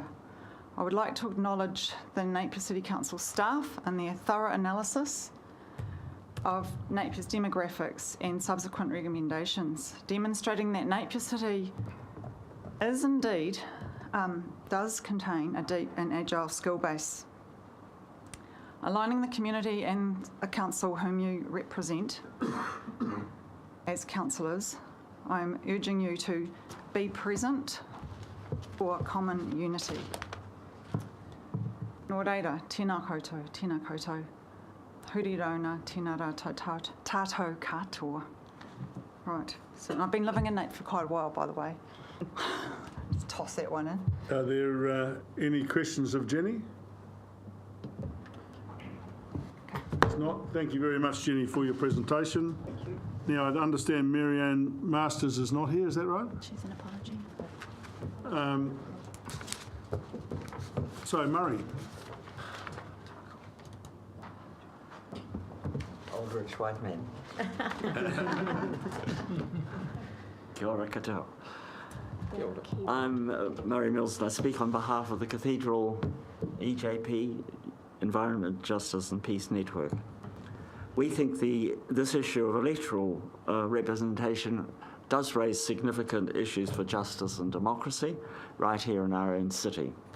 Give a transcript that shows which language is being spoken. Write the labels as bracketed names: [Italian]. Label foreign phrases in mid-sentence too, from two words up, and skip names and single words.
[English] I would like to acknowledge the Napier City Council staff and their thorough analysis of Napier's demographics and subsequent recommendations, demonstrating that Napier City is indeed, does contain a deep and agile skill base. Aligning the community and the council whom you represent as councillors, I'm urging you to be present for common unity. [Māori] Nō reira, tēnā koutou, huri rauna, tēnā rā tātou katoa. [English] Right, so I've been living in Napier for quite a while, by the way. Just toss that one in. Are there any questions of Jenny? If not, thank you very much, Jenny, for your presentation. Thank you. Now, I understand Marianne Masters is not here, is that right? She's an apology. So, Murray. Old rich white man. [Māori] Kia ora katoa. [English] I'm Murray Mills and I speak on behalf of the Cathedral EJP, Environment, Justice and Peace Network. We think this issue of electoral representation does raise significant issues for justice and democracy right here in our own city.